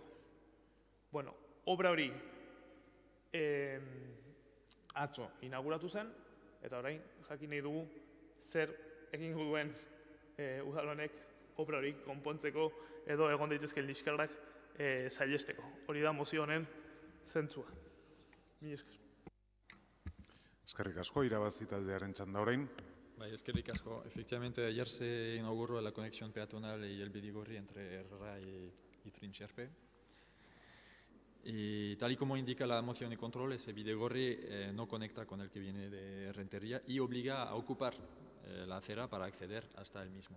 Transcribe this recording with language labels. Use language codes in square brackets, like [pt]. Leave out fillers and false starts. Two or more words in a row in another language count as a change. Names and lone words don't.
[eu] Obra hori atzo inauguratu zen, eta orain jakin nahi dugu zer egingo duen udal honek obra hori konpontzeko edo egon daitezkeen liskarrak saihesteko. Hori da mozio honen zentzua. Mila esker. Eskerrik asko, irabazi taldearen txanda orain. Es que ricasco. [es] Efectivamente, ayer se inauguró la conexión peatonal y el Bidigorri entre Herrera y Trincherpe. Y tal y como indica la moción de control, ese Bidigorri no conecta con el que viene de Rentería y obliga a ocupar la acera para acceder hasta el mismo.